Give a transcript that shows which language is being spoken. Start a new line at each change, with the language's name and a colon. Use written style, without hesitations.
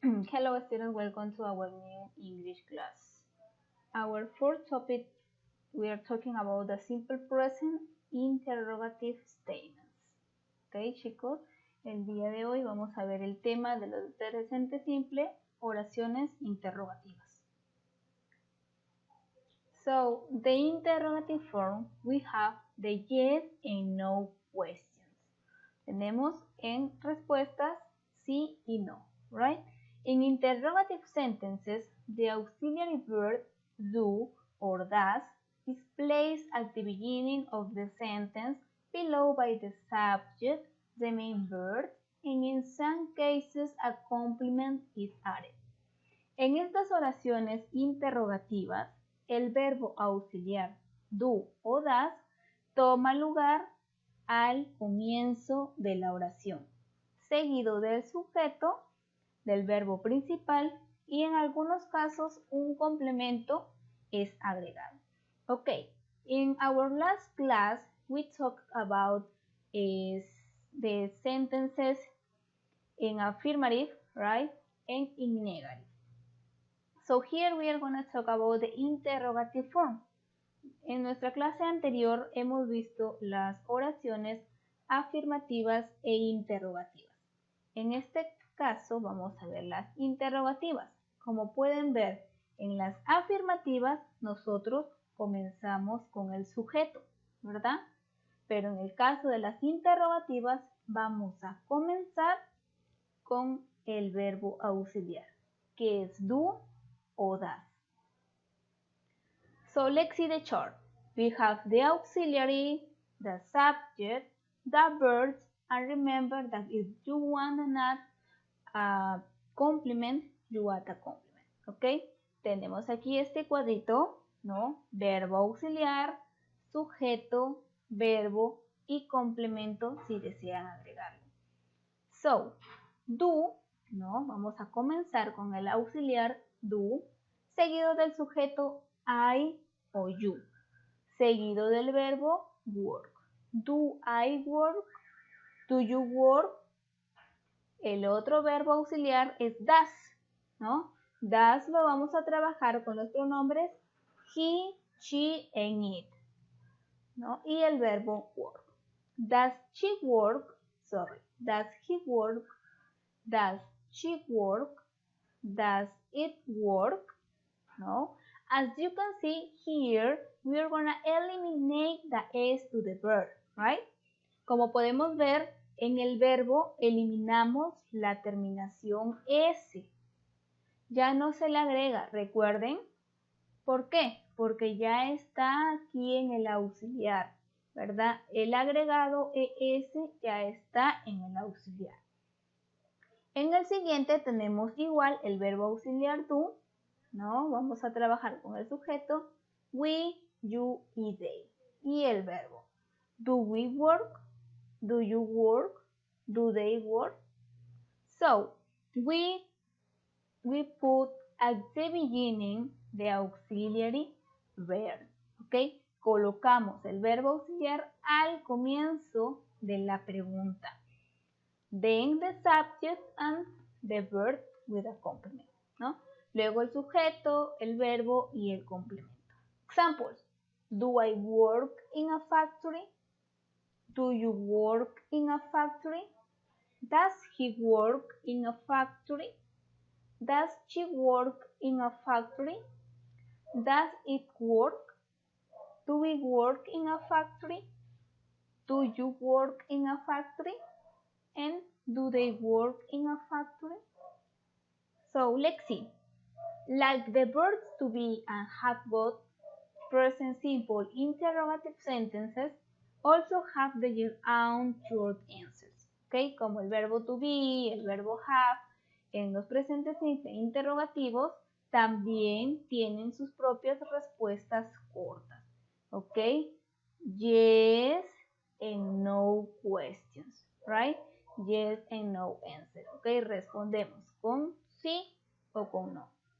English: Hello students, welcome to our new English class. Our fourth topic, we are talking about the simple present interrogative statements.
Spanish: Ok chicos, el día de hoy vamos a ver el tema de los presente simple, oraciones interrogativas.
English: So, the interrogative form, we have the yes and no questions.
Spanish: Tenemos en respuestas sí y no, right?
English: In interrogative sentences, the auxiliary verb do or does is placed at the beginning of the sentence below by the subject, the main verb, and in some cases a complement is added.
Spanish: En estas oraciones interrogativas, el verbo auxiliar do o does toma lugar al comienzo de la oración, seguido del sujeto, del verbo principal y en algunos casos un complemento es agregado.
English: Okay, in our last class we talked about the sentences in affirmative, right, and in negative. So here we are going to talk about the interrogative form.
Spanish: En nuestra clase anterior hemos visto las oraciones afirmativas e interrogativas. En este caso vamos a ver las interrogativas. Como pueden ver, en las afirmativas nosotros comenzamos con el sujeto, ¿verdad? Pero en el caso de las interrogativas vamos a comenzar con el verbo auxiliar, que es do o does.
English: So let's see the chart. We have the auxiliary, the subject, the verbs, and remember that if you want to add a complement, you add a complement. ¿Ok?
Spanish: Tenemos aquí este cuadrito, ¿no? Verbo auxiliar, sujeto, verbo y complemento si desean agregarlo. So, do, ¿no? Vamos a comenzar con el auxiliar do, seguido del sujeto I o you, seguido del verbo work.
English: Do I work? Do you work?
Spanish: El otro verbo auxiliar es does, ¿no? Does lo vamos a trabajar con los pronombres he, she, and it, ¿no? Y el verbo work.
English: Does she work? Sorry. Does he work? Does she work? Does it work? No? As you can see here, we are going to eliminate the S to the verb, right?
Spanish: Como podemos ver, en el verbo eliminamos la terminación S. Ya no se le agrega, recuerden. ¿Por qué? Porque ya está aquí en el auxiliar, ¿verdad? El agregado ES ya está en el auxiliar. En el siguiente tenemos igual el verbo auxiliar do, ¿no? Vamos a trabajar con el sujeto we, you y they. Y el verbo.
English: Do we work? Do you work? Do they work? So, we put at the beginning the auxiliary verb. ¿Ok?
Spanish: Colocamos el verbo auxiliar al comienzo de la pregunta.
English: Then the subject and the verb with a complement, ¿no?
Spanish: Luego el sujeto, el verbo y el complemento.
English: Examples. Do I work in a factory? Do you work in a factory? Does he work in a factory? Does she work in a factory? Does it work? Do we work in a factory? Do you work in a factory? And do they work in a factory? So let's see. Like the verbs to be and have got, present simple interrogative sentences also have their own short answers. ¿Ok?
Spanish: Como el verbo to be, el verbo have, en los presentes simples interrogativos también tienen sus propias respuestas cortas. ¿Ok?
English: Yes and no questions, right? Yes and no answer. ¿Ok?
Spanish: Respondemos con sí o con no.